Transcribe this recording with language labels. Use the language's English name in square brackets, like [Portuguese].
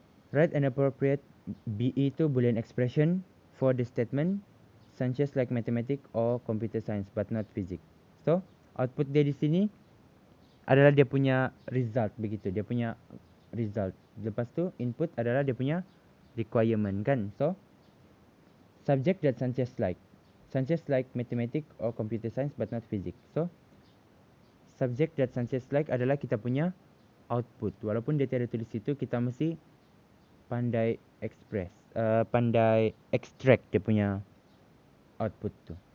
[English] Write an appropriate BE to Boolean expression for the statement Sanchez like mathematics or computer science but not physics. [Malay] So, output dia di sini adalah dia punya result begitu. Dia punya result. Lepas tu input adalah dia punya requirement kan. [English] So, subject that Sanchez like. Sanchez like mathematics or computer science but not physics. So, subject that Sanchez like [Malay] adalah kita punya output. Walaupun dia tiada tulis situ, kita mesti pandai pandai extract dia punya output tu.